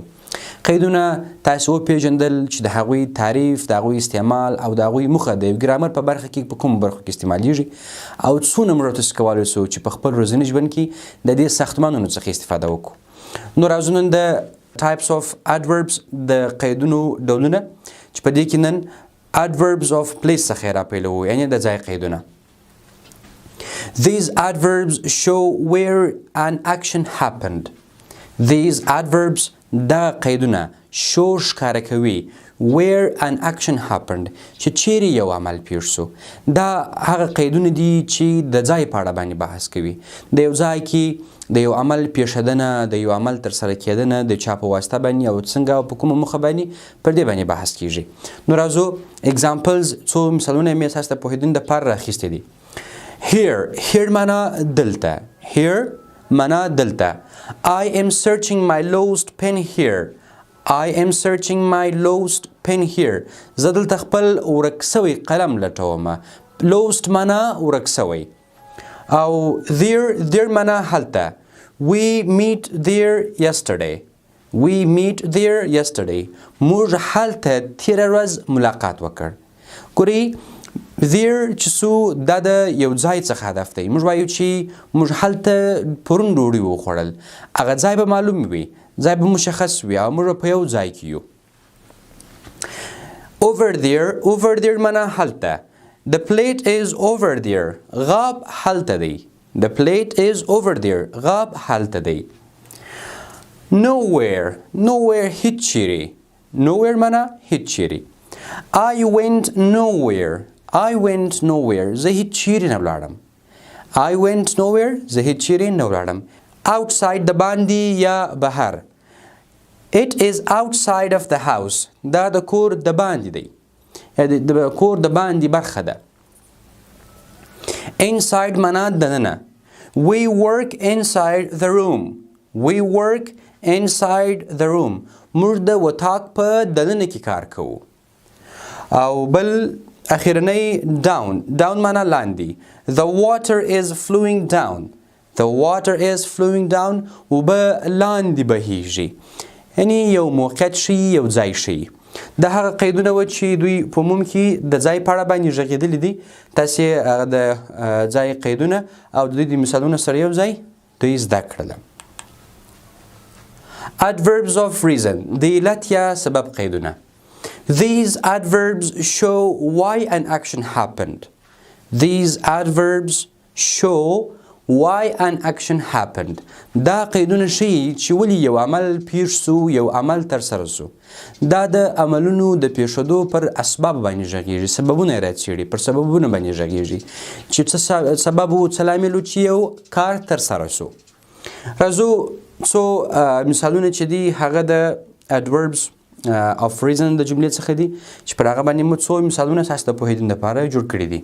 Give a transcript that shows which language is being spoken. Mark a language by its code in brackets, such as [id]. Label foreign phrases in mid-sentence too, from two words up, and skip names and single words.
[ps] قیدونه تاسو وپېژندل چې د هغوی تعریف، د هغوی استعمال او د هغوی موخه د ګرامر په برخه کې په کومو برخو کې استعمالیږي او څونه موږ تاسو کولی شو چې په خپل ورځني ژوند کې د دې ساختمانونو څخه استفاده وکړو. نو راځو نن د [en] types of adverbs [ps] د قیدونو ډولونه چې په دې کې نن [en] adverbs of place [ps] څخه راپیلوو، یعنی د ځای قیدونه. [en] These adverbs show where an action happened. These adverbs [ps] دا قیدونه show ښکاره کوي [en] where an action happened [ps] چې چیرې یو عمل پیښ سو. دا هغه قیدونه دي چې د ځای په اړه باندې بحث کوي. د یو ځای کې د یو عمل پیښېدنه، د یو عمل ترسره کېدنه د چا په واسطه باندې او څنګه او په کومه موخه باندې پر دې باندې بحث کیږي. نو راځو examples څو مثالونه مې تاسو ته پوهېدنې دپاره راخیستي دي. Here معنا دلته. Here معنا دلته. [en] I am searching my lost pen here. I am searching my lost pen here. [ps] زه دلته خپل ورک سوی قلم لټومه. Lost معنا ورک سوی. او there معنا هلته. [en] We meet there yesterday. We meet there yesterday. [ps] موږ هلته تېره ورځ ملاقات وکړ. ګورئ there چې سو دا د یو ځای څخه هدف دی. موږ وایو چې موږ هلته پرون ډوډۍ وخوړل. هغه ځای به معلوم وي، ځای به مشخص وي او موږ په یو ځای کې یو. [en] over there [ps] معنا هلته. [en] The plate is over there. [ps] غاب هلته دی. [en] The plate is over there. [ps] غاب هلته دی. nowhere هیڅ چیرې. nowhere معنا هیڅ چیرې. [en] I went nowhere. I went nowhere. [ps] زه هیڅ چیرې نه ولاړم. [en] I went nowhere. [ps] زه هیڅ چیرې نه ولاړم. outside د باندې یا بهر. [en] It is outside of the house. [ps] دا د کور د باندې دی. د کور د باندې برخه ده. inside معنا دننه. [en] We work inside the room. We work inside the room. [ps] موږ د وطاق په دننه کې کار کوو. او بل اخیرنی down معنا لاندې. [en] The water is flowing down. The water is flowing down. [ps] اوبه لاندې بهیږي. یعنی یو موقعیت شي، یو ځای شي. دا هغه قیدونه و چې دوی په عموم کې د ځای په اړه باندې غږېدلي دي. تاسې هغه د ځای قیدونه او د دوی د مثالونو سره یو ځای دوی زده کړل. [en] Adverbs of reason [ps] د علت یا سبب قیدونه. [en] These adverbs show why an action happened. These adverbs show why an action happened. [ps] دا قیدونه ښیي چې ولې یو عمل پیښ سو، یو عمل ترسره سو. دا د عملونو د پیښېدو پر اسباب باندې غږیږي. سببونه یې راڅېړي، پر سببونو باندې غږیږي چې څه سبب و، څه لامل و چې یو کار ترسره سو. راځو څو مثالونه چې دي هغه د [en] adverbs of reason [ps] د جملې څخه دي چې پر هغه باندې مو څو مثالونه تاسو ته پوهېدنې دپاره جوړ کړي دي.